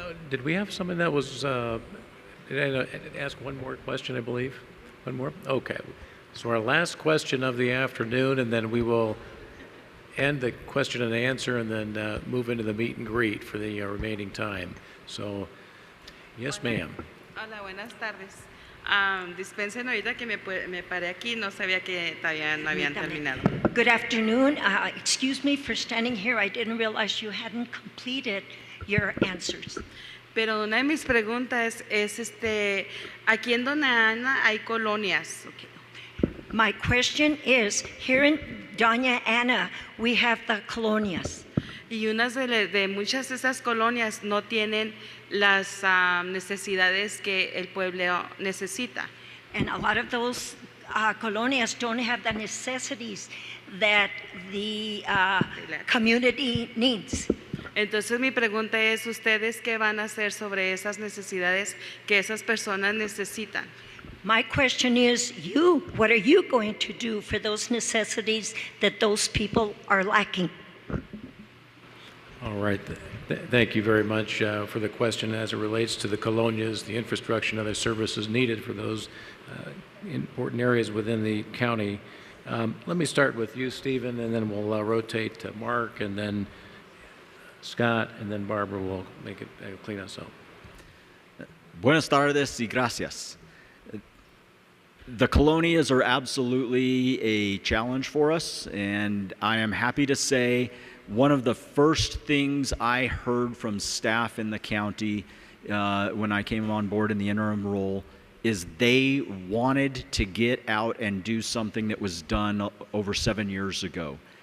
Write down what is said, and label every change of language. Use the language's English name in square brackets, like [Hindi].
[English] Did we have something that was, did I ask one more question, I believe? One more? Okay. So our last question of the afternoon, and then we will end the question and answer and then move into the meet and greet for the remaining time. So, yes, ma'am. [Spanish] Hola, buenas tardes. Dispensen ahorita que me paré aquí, no sabía que todavía no habían terminado. [English] Good afternoon. Excuse me for standing here. I didn't realize you hadn't completed your answers. [Spanish] Pero una de mis preguntas es, aquí en Doña Ana hay colonias. [English] Okay. My question is, here in Doña Ana, we have the colonias. [Spanish] Y de muchas de esas colonias no tienen las necesidades que el pueblo necesita. [English] And a lot of those colonias don't have the necessities that the community needs. [Spanish] Entonces mi pregunta es, ¿ustedes qué van a hacer sobre esas necesidades que esas personas necesitan? [English] My question is, what are you going to do for those necessities that those people are lacking? All right. Thank you very much for the question as it relates to the colonias, the infrastructure and other services needed for those important areas within the county. Let me start with you, Stephen, and then we'll rotate to Mark, and then Scott, and then Barbara will make it clean us up. [Spanish] Buenas tardes y gracias. [English] The colonias are absolutely a challenge for us, and I am happy to say one of the first things I heard from staff in the county when I came on board in the interim role is they wanted to get out and do something that was done over 7 years ago.